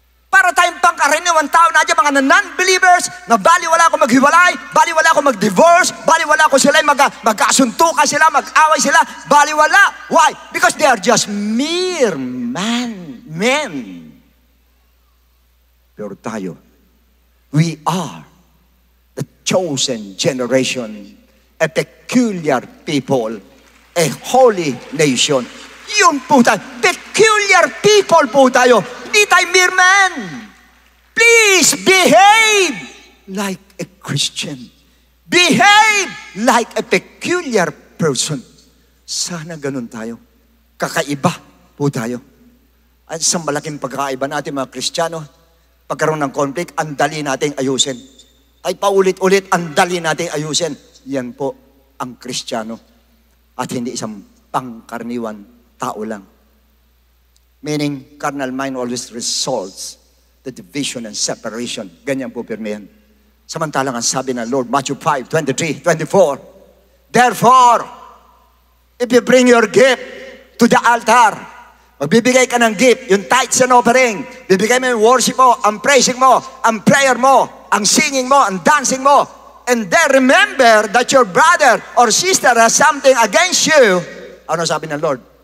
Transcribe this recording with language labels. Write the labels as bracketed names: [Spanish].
[Filipino] Para tayong pangkaraniwang tao na dyan, mga non-believers, na baliwala ako maghiwalay, baliwala ako mag-divorce, baliwala ako sila, magkasuntukan sila, mag-away sila, baliwala. [English] Why? Because they are just mere men. [Filipino] Pero tayo, [English] we are the chosen generation, a peculiar people, a holy nation. [Filipino] Yun po tayo. Peculiar people po tayo. Hindi tayo mere man. [English] Please behave like a Christian. Behave like a peculiar person. [Filipino] Sana ganun tayo. Kakaiba po tayo. At isang malaking pagkakaiba natin mga Kristiyano, pagkaroon ng conflict, ang dali nating ayusin. Ay paulit-ulit, ang dali nating ayusin. Yan po ang Kristiyano. At hindi isang pangkaraniwan tao lang. [English] Meaning, carnal mind always results the division and separation. [Filipino] Ganyan po pirmihan. Samantalang ang sabi ng Lord, Matthew 5:23, 24. [English] Therefore, if you bring your gift to the altar, [Filipino] magbibigay ka ng gift, yung tithes and offering, bibigay mo yung worship mo, ang praising mo, ang prayer mo, ang singing mo, ang dancing mo, [English] and then remember that your brother or sister has something against you. [Filipino] Ano sabi ng Lord?